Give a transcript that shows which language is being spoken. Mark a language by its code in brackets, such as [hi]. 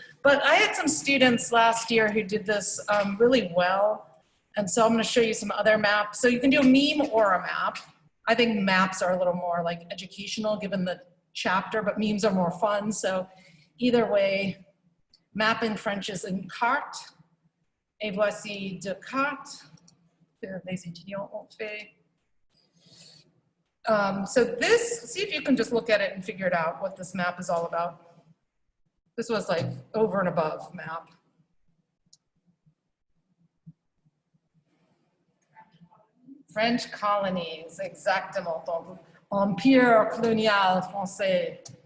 [en] But I had some students last year who did this really well. And so I'm going to show you some other maps. So you can do a meme or a map. I think maps are a little more like educational given the chapter, but memes are more fun. So either way, map in French is une carte. [fr] Et voici deux cartes que les étudiants ont fait. [en] So this, see if you can just look at it and figure it out what this map is all about. This was like over and above map. French colonies, [fr] exactement. Donc, Empire colonial français.